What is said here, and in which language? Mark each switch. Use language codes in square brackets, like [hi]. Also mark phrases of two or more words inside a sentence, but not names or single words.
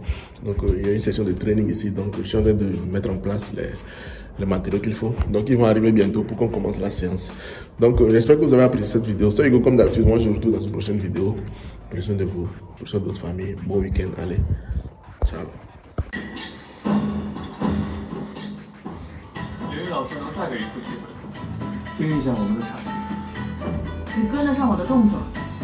[fr] Donc il y a une session de training ici, donc je suis en train de mettre en place les matériaux qu'il faut. Donc ils vont arriver bientôt pour qu'on commence la séance. Donc j'espère que vous avez apprécié cette vidéo. C'est Hugo comme d'habitude, moi je vous retrouve dans une prochaine vidéo. Prenez soin de vous, prenez soin de votre famille. Bon week-end, allez, ciao. [zh] 刘宇老师能再给一次机会，听一下我们的产品。你跟得上我的动作。